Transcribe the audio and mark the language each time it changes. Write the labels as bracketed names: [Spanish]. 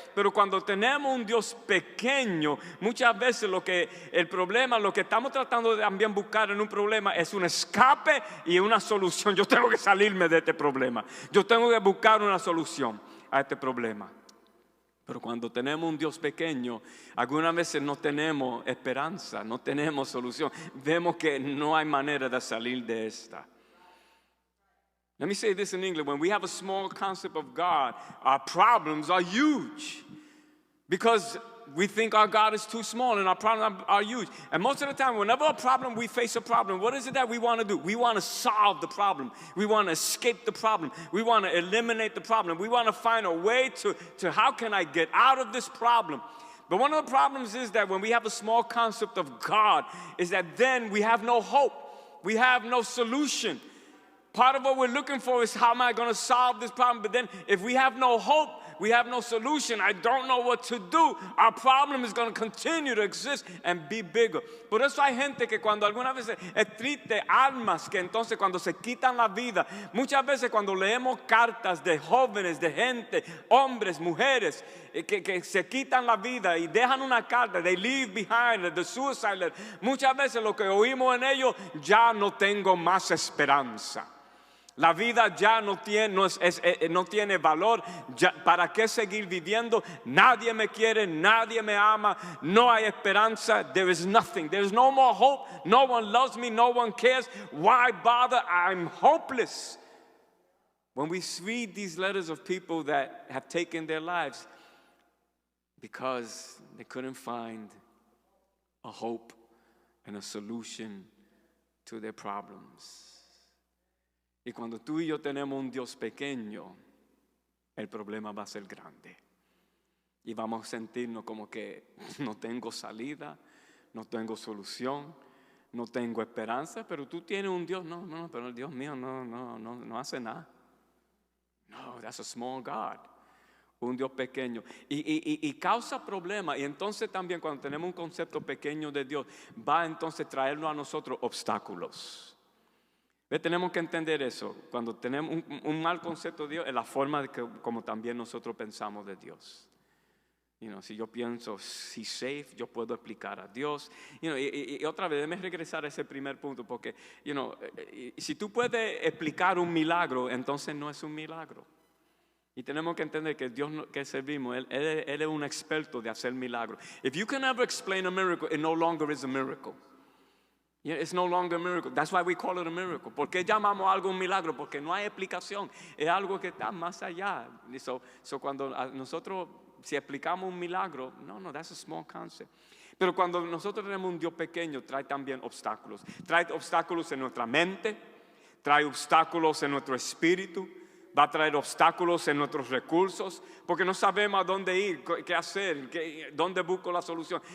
[Spanish] Pero cuando tenemos un Dios pequeño, muchas veces lo que estamos tratando de también buscar en un problema es un escape y una solución. Yo tengo que salirme de este problema. Yo tengo que buscar una solución a este problema. Pero cuando tenemos un Dios pequeño, algunas veces no tenemos esperanza, no tenemos solución. Vemos que no hay manera de salir de esta. [English] Let me say this in English. When we have a small concept of God, our problems are huge. Because we think our God is too small and our problems are huge. And most of the time, whenever we face a problem, what is it that we want to do? We want to solve the problem. We want to escape the problem. We want to eliminate the problem. We want to find a way to how can I get out of this problem? But one of the problems is that when we have a small concept of God, is that then we have no hope. We have no solution. Part of what we're looking for is how am I going to solve this problem? But then if we have no hope, we have no solution, I don't know what to do, our problem is going to continue to exist and be bigger. [Spanish] Por eso hay gente que cuando algunas veces es triste, almas que entonces cuando se quitan la vida, muchas veces cuando leemos cartas de jóvenes, de gente, hombres, mujeres, que se quitan la vida y dejan una carta, [English] they leave behind the suicide letter, [Spanish] muchas veces lo que oímos en ellos, ya no tengo más esperanza. La vida ya no tiene valor. Ya, ¿para qué seguir viviendo? Nadie me quiere, nadie me ama, no hay esperanza. [English] There is nothing. There is no more hope. No one loves me, no one cares. Why bother? I'm hopeless. When we read these letters of people that have taken their lives because they couldn't find a hope and a solution to their problems. [Spanish] Y cuando tú y yo tenemos un Dios pequeño, el problema va a ser grande. Y vamos a sentirnos como que no tengo salida, no tengo solución, no tengo esperanza, pero tú tienes un Dios. No, pero el Dios mío no hace nada. No, [English] that's a small God. [Spanish] Un Dios pequeño. Y causa problemas. Y entonces también cuando tenemos un concepto pequeño de Dios, va entonces a traernos a nosotros obstáculos. Tenemos que entender eso. Cuando tenemos un mal concepto de Dios, es la forma de que, como también nosotros pensamos de Dios. Si yo pienso, si safe, yo puedo explicar a Dios. Y otra vez, déjame regresar a ese primer punto, porque si tú puedes explicar un milagro, entonces no es un milagro. Y tenemos que entender que el Dios que servimos, Él es un experto de hacer milagros. [English] If you can ever explain a miracle, it no longer is a miracle. It's no longer a miracle. That's why we call it a miracle. [Spanish] ¿Por qué llamamos algo un milagro? Porque no hay explicación. Es algo que está más allá. So cuando nosotros, si explicamos un milagro, no, [English] that's a small concept. [Spanish] Pero cuando nosotros tenemos un Dios pequeño, trae también obstáculos. Trae obstáculos en nuestra mente, trae obstáculos en nuestro espíritu, va a traer obstáculos en nuestros recursos, porque no sabemos a dónde ir, qué hacer, dónde busco la solución.